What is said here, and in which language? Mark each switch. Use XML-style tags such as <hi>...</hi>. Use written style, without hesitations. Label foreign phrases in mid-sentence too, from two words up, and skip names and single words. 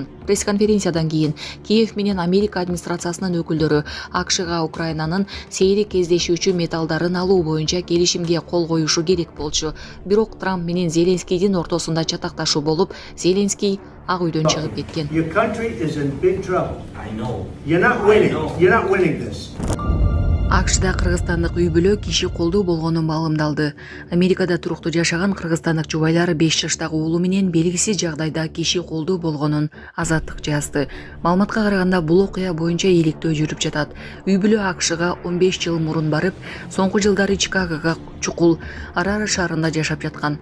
<ky>Пресс-конференциядан кийин Киев менен Америка администрациясынын өкүлдөрү АКШга Украинанын сейрек кездешүүчү металлдарын алуу боюнча келишимге кол коюшу керек болчу. Бирок Трамп менен Зеленскийдин ортосунда чатакташуу болуп, Зеленский Ак үйдөн чыгып кеткен.</ky> <en>Your country is in big trouble. I know. You're not winning. You're not winning this.</en> <ky>АКШда кыргызстандык үй бүлө киши колдуу болгонун маалымдалды. Америкада туруктуу жашаган кыргызстандык жубайлар 5 жаштагы уулу менен белгисиз жагдайда киши колдуу болгонун Азаттык жазды. Маалыматка караганда бул окуя боюнча иликтөө жүрүп жатат. Үй бүлө АКШга 15 жыл мурун барып, соңку жылдары Чикагога чукул Арара шаарында жашап жаткан.</ky>